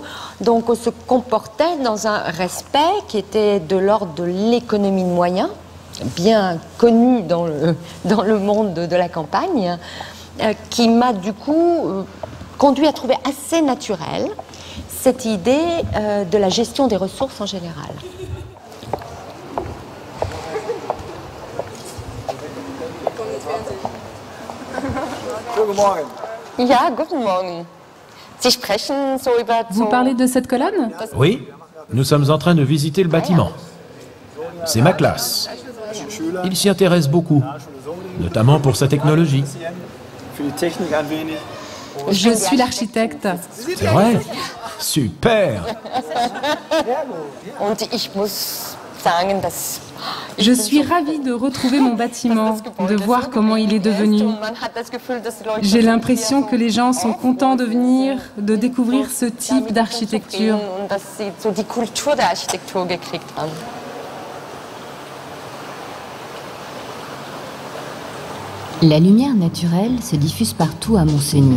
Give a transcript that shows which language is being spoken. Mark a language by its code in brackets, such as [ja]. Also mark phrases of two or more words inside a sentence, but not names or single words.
[fr] Donc, on se comportait dans un respect qui était de l'ordre de l'économie de moyens, bien connu dans le monde de la campagne, qui m'a du coup conduit à trouver assez naturel cette idée de la gestion des ressources en général. [de] Guten Morgen. Ja, guten Morgen. Sie sprechen so über [fr] Vous parlez de cette colonne? Oui, nous sommes en train de visiter le bâtiment. C'est ma classe. Ils s'y intéressent beaucoup, notamment pour sa technologie. [de] Für die Technik ein wenig. [fr] Je suis l'architecte. C'est vrai? Super! [de] Und ich muss sagen, dass [fr] Je suis ravie de retrouver mon bâtiment, de voir comment il est devenu. J'ai l'impression que les gens sont contents de venir, de découvrir ce type d'architecture. La lumière naturelle se diffuse partout à Moncenis.